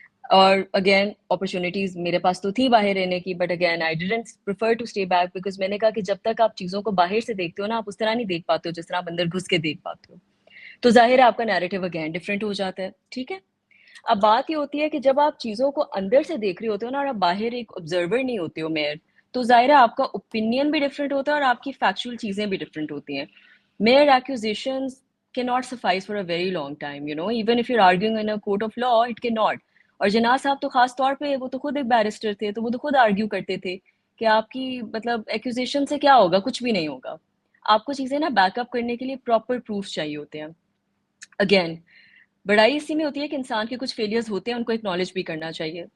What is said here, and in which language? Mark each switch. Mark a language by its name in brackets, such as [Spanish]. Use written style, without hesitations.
[Urdu] اور again opportunities میرے پاس تو تھی باہر رہنے کی, [English] but again I didn't prefer to stay back, [Urdu] because میں نے کہا کہ جب تک آپ چیزوں کو باہر سے دیکھتے ہو نا, آپ اس طرح نہیں دیکھ پاتے ہو جس طرح آپ اندر گھس کے دیکھ پاتے ہو. تو ظاہر ہے آپ کا نیریٹو اگین ڈفرینٹ ہو جاتا ہے. ٹھیک ہے, اب بات یہ ہوتی ہے کہ جب آپ چیزوں کو اندر سے دیکھ رہے ہوتے ہو نا, اور آپ باہر ایک آبزرور نہیں ہوتے ہو, میں تو ظاہر ہے آپ کا اوپینین بھی ڈفرینٹ ہوتا ہے اور آپ کی فیکچوئل چیزیں بھی ڈفرینٹ ہوتی ہیں. [English] Mere accusations cannot suffice for a very long time, you know, even if you're arguing in a court of law, it cannot. [Urdu] اور جناح صاحب تو خاص طور پہ وہ تو خود ایک بیرسٹر تھے، تو وہ تو خود آرگیو کرتے تھے کہ آپ کی مطلب ایکوزیشن سے کیا ہوگا، کچھ بھی نہیں ہوگا. آپ کو چیزیں نا بیک اپ کرنے کے لیے پراپر پروف چاہیے ہوتے ہیں. اگین بڑائی اسی میں ہوتی ہے کہ انسان کے کچھ فیلیئرز ہوتے ہیں، ان کو ایکنالج بھی کرنا چاہیے.